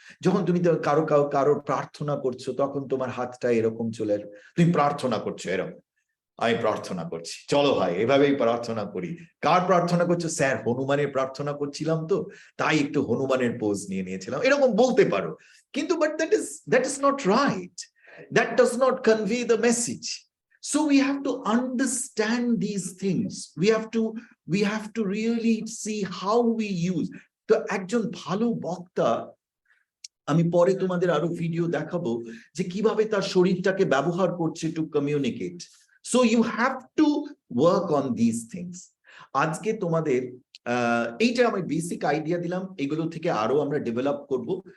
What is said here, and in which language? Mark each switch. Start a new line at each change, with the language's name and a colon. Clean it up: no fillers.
Bangla: যখন তুমি কারো প্রার্থনা করছো, তখন তোমার হাতটা এরকম চলে আসবে, তুমি প্রার্থনা করছো এরকম, আমি প্রার্থনা করছি, চলো ভাই এভাবেই প্রার্থনা করি। কার প্রার্থনা করছো? স্যার হনুমানের প্রার্থনা করছিলাম তো, তাই একটু হনুমানের পোজ নিয়ে নিয়েছিলাম, এরকম বলতে পারো। কিন্তু
English: But that is not right. That does not convey the message. So we have to understand these things. We have to really see how we use.
Bangla: তো একজন ভালো বক্তা, আমি পরে তোমাদের আরো ভিডিও দেখাবো যে কিভাবে তার শরীরটাকে ব্যবহার করছে to communicate.
English: So you have to work on this things.
Bangla: আজকে তোমাদের এইটা আমি বেসিক আইডিয়া দিলাম, এগুলো থেকে আরো আমরা ডেভেলপ করব।